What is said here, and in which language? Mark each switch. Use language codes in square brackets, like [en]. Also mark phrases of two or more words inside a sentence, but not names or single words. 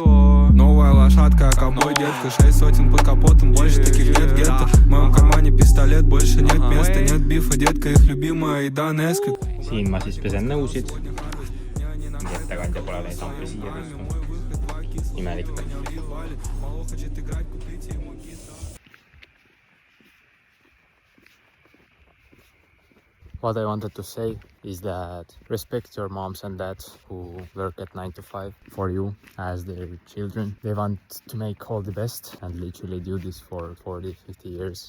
[ru] Новая лошадка, ковбой детка. 6 сотен под капотом, больше таких нет гетто. В моем кармане пистолет, больше нет места. Нет бифа, детка, их любимая еда Несквик. [et] Siin ma siis pesen nõusid. Ettekandja pole neid ampi siia tõstnud. Imelik. [en] What I wanted to say is that respect your moms and dads who work at 9 to 5 for you as their children. They want to make all the best and literally do this for 40, 50 years.